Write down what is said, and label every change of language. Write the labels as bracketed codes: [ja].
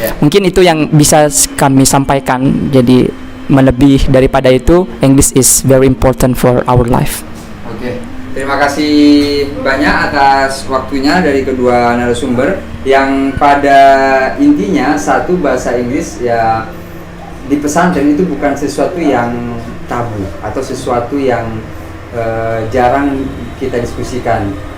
[id] Mungkin itu yang bisa kami sampaikan. Jadi melebih daripada itu, [en] English is very important for our life. [id] Oke, terima kasih banyak atas waktunya dari kedua narasumber yang pada intinya satu, bahasa Inggris ya di pesantren itu bukan sesuatu yang tabu atau sesuatu yang jarang kita diskusikan.